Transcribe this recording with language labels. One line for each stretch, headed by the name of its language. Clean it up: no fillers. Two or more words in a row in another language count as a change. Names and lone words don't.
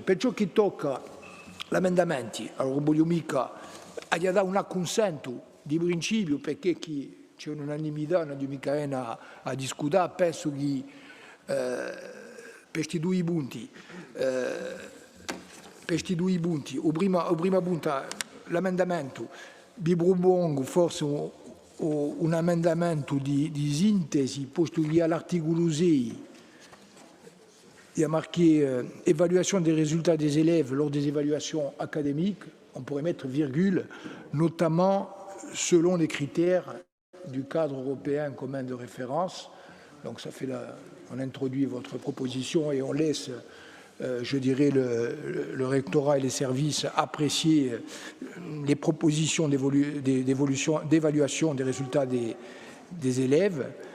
Italian: Per ciò che tocca l'emendamento, allora voglio mica dare un acconsento di principio perché c'è un'unanimità, non c'è mica a discutere, penso che per questi due punti, il primo punto, l'emendamento, vi propongo forse un emendamento di sintesi, posto che all'articolo 6
French: il y a marqué évaluation des résultats des élèves lors des évaluations académiques, on pourrait mettre virgule, notamment selon les critères du cadre européen commun de référence. Donc ça fait on introduit votre proposition et on laisse, je dirais, le rectorat et les services apprécier les propositions d'évaluation des résultats des élèves.